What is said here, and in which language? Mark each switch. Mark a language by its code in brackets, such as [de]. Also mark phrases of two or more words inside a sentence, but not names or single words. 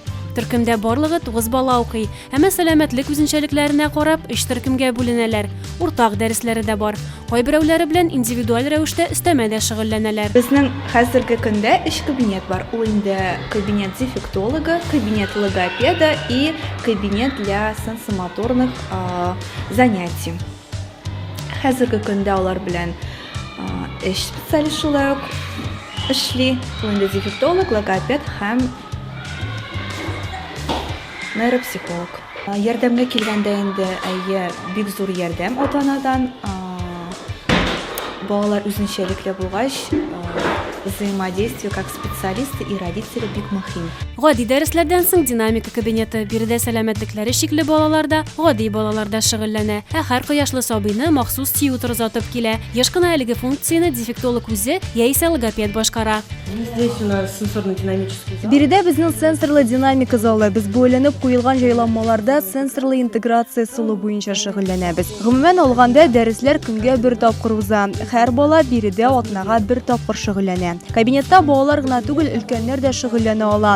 [tt] Төркемдә барлыгы 9 бала укый, һәм сәламәтлек үзенчәлекләренә карап 3 төркемгә бүленәләр. Уртак дәресләре дә бар. Кайберәүләре белән индивидуаль рәвештә өстәмәдә шөгыльләнәләр. Безнең хәзерге көндә 3 кабинет бар. Ул инде [ru] кабинет дефектолога, кабинет логопеда и кабинет для сенсомоторных занятий. [tt] Хәзерге көндә алар белән эш специалистлары эшли. Ул инде дефектолог, логопед һәм нейропсихолог. Ярдәмгә килгәндә инде бик зур ярдәм ата-анадан. Балалар үзенчәлекле булгач, [ru] взаимодействие как специалисты и родители [tt] бик мөһим. Гади дәресләрдән соң динамика кабинеты биредә сәламәтлекләре шикле балаларда, гади балаларда шөгыльләнә. Һәр кояшлы сабыйны махсус тиютер озатып килә. Еш кына әлеге функцияны дефектолог үзе яисә логопед башкара. [ru] Здесь у нас сенсорно-динамический зал. [tt] Биредә безнең сенсорлы динамика залы. Без бүленеп куелган җайланмаларда сенсорлы интеграция сулы буенча шөгыльләнәбез. Гомумән алганда дәресләр көнгә бер тапкыр уза. Һәр бала биредә атнага бер тапкыр шөгыльләнә. Кабинетта балалар гына түгел, өлкәннәр дә шөгыльләнә ала.